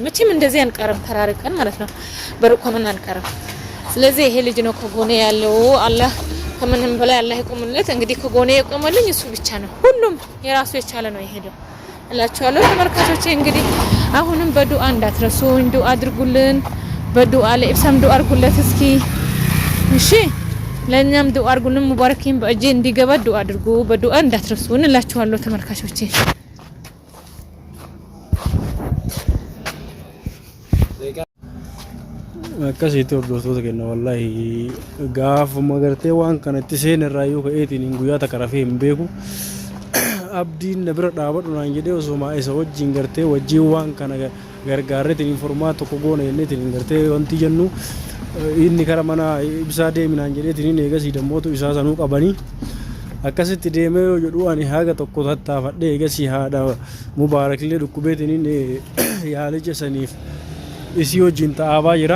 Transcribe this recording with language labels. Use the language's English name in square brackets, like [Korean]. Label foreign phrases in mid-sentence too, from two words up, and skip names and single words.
[Amharic] መቼም እንደዚህ አንቀርም ተራርቀን ማለት ነው። በሩቅ ሆነን አንቀርም። ስለዚህ ይሄ ልጅ ነው ከጎኔ ያለው። አላህ ከምንም በላይ አላህ ይቆምለት። እንግዲህ ከጎኔ የቆመልኝ እሱ ብቻ ነው። ሁሉም የራሱ የቻለ ነው የሄደው እላችኋለሁ ተመልካቾቼ። እንግዲህ አሁንም በዱአ እንዳትረሱኝ፣ ዱአ አድርጉልን። በዱአ ለኢብሳም ዱአ አድርጉለት እስኪ እሺ። ለኛም ዱአ አድርጉልን። ሙባረክም በእጄ እንዲገባ ዱአ አድርጉ። በዱአ እንዳትረሱን እላችኋለሁ ተመልካቾቼ። [Oromo] akkasitti hordoftoota kenna wallahi gaafuma gartee waan kanatti seenarraayyuu ka'eetiin guyyaa takka rafee hin beeku abdiin na bira dhaabadhu naan jedhee osoo isa wajjin gartee wajjin waan kana gargaarreetiin informaa tokko goona jenneetiin gartee wanti jennu inni kara mana ibsaa deeminaan jedheetiin eegasii dammootu isaa sanuu qabanii akkasitti deemee yoo jedhu ani haga tokko tattaafadhee eegasii haadha mubaarakillee dhukkubeetiin yaalicha saniif isii wajjin ta'aabaa jira.